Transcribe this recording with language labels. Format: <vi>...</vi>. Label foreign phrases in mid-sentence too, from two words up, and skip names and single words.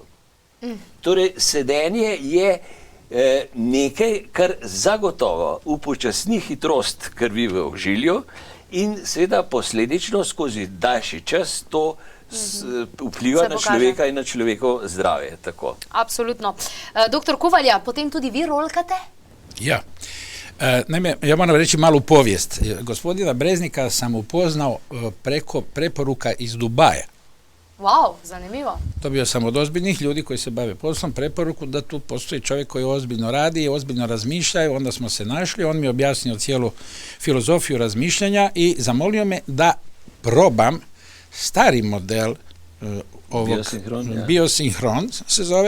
<sl>Torej, sedenje je nekaj, kar zagotovo upočasni hitrost krvi v ožilju in seveda posledično skozi daljši čas to vpliva Se na pokaže. človeka in na človekovo zdravje. Tako. Absolutno. Doktor Kovalja, potem tudi vi rolkate? Ja.</sl> <hr>Naime, ja moram reći malu povijest. Gospodina Breznika sam upoznao preko preporuka iz Dubaja.</hr> <sl>Wow, zanimivo.</sl> <hr>Dobio sam od ozbiljnih ljudi koji se bave poslom preporuku da tu postoji čovjek koji ozbiljno radi i ozbiljno razmišlja, onda smo se našli, on mi je objasnio cijelu filozofiju razmišljanja i zamolio me da probam stari model ovog Biosinhron se zove.</hr>